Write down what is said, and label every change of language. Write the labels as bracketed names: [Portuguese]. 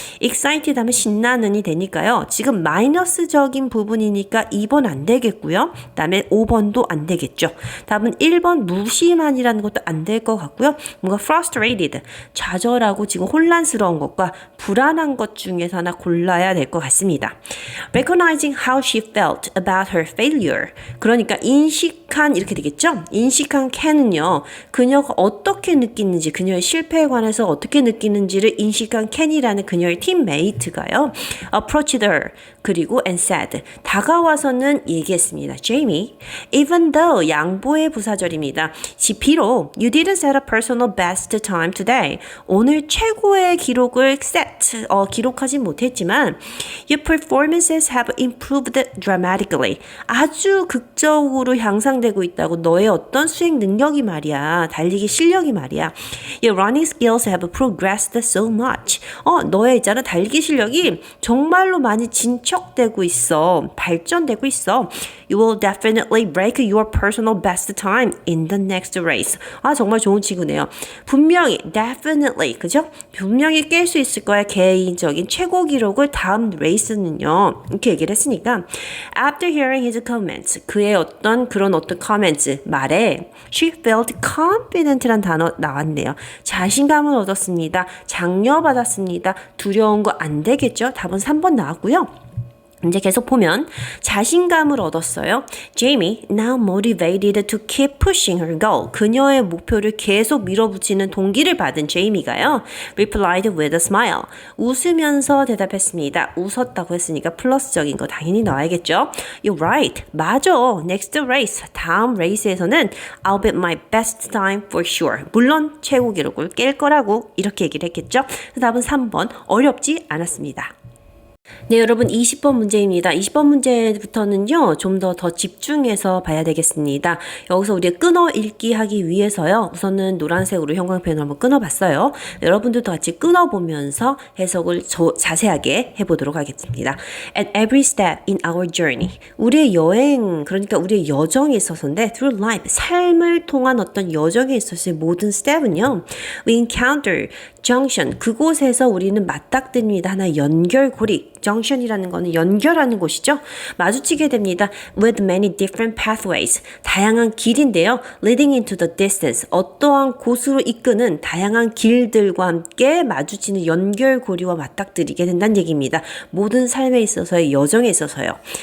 [Korean] excited 하면 신나는이 되니까요. 지금 마이너스적인 부분이니까 2번 안 되겠고요. 그 다음에 5번도 안 되겠죠. 답은 1번 무심한이라는 것도 안 될 것 같고요. 뭔가 frustrated, 좌절하고 지금 혼란스러운 것과 불안한 것 중에서 하나 골라야 될 것 같습니다. [English] Recognizing how she felt about her failure. [Korean] 그러니까 인식한 이렇게 되겠죠. 인식한 can은요. 그녀가 어떻게 느끼는지, 그녀 그녀의 실패에 관해서 어떻게 느끼는지를 인식한 켄이라는 그녀의 팀메이트가요. [English] approached her [Korean] 그리고 [English] and said [Korean] 다가와서는 얘기했습니다. [English] Jamie, even though [Korean] 양보의 부사절입니다. 비록 [English] you didn't set a personal best time today. [Korean] 오늘 최고의 기록을 기록하지 못했지만 [English] your performances have improved dramatically. [Korean] 아주 극적으로 향상되고 있다고 너의 어떤 수행 능력이 말이야. 달리기 실력이 말이야. [English] Your running skills have progressed so much. [Korean] 너의 있잖아 달리기 실력이 정말로 많이 진척되고 있어. 발전되고 있어. [English] You will definitely break your personal best time in the next race. [Korean] 정말 좋은 친구네요. 분명히 definitely 그죠? 분명히 깰 수 있을 거야. 개인적인 최고 기록을 다음 레이스는요. 이렇게 얘기를 했으니까 [English] after hearing his comments [Korean] 그의 어떤 comments 말에 [English] she felt confident [Korean] 란 단어 나왔네요. 자신감을 얻었습니다. 장려받았습니다. 두려운 거 안 되겠죠? 답은 3번 나왔고요. 이제 계속 보면 자신감을 얻었어요. [English] Jamie now motivated to keep pushing her goal. [Korean] 그녀의 목표를 계속 밀어붙이는 동기를 받은 제이미가요. [English] replied with a smile. [Korean] 웃으면서 대답했습니다. 웃었다고 했으니까 플러스적인 거 당연히 넣어야겠죠. [English] You're right. [Korean] 맞아. [English] Next race. [Korean] 다음 레이스에서는 [English] I'll bet my best time for sure. [Korean] 물론 최고 기록을 깰 거라고 이렇게 얘기를 했겠죠. 답은 3번. 어렵지 않았습니다. 네, 여러분 20번 문제입니다. 20번 문제부터는요. 좀 더 집중해서 봐야 되겠습니다. 여기서 우리가 끊어 읽기 하기 위해서요. 우선은 노란색으로 형광펜을 한번 끊어봤어요. 여러분들도 같이 끊어보면서 해석을 자세하게 해보도록 하겠습니다. [English] At every step in our journey. [Korean] 우리의 여행, 그러니까 우리의 여정에 있어서인데 [English] through life, [Korean] 삶을 통한 어떤 여정에 있어서의 모든 step은요. [English] We encounter junction. [Korean] 그곳에서 우리는 맞닥뜨립니다. 하나의 연결고리. junction이라는 거는 연결하는 곳이죠. 마주치게 됩니다. [English] with many different pathways. [Korean] 다양한 길인데요. [English] leading into the distance. [Korean] 어떠한 곳으로 이끄는 다양한 길들과 함께 마주치는 연결고리와 맞닥뜨리게 된다는 얘기입니다. 모든 삶에 있어서의 여정에 있어서요.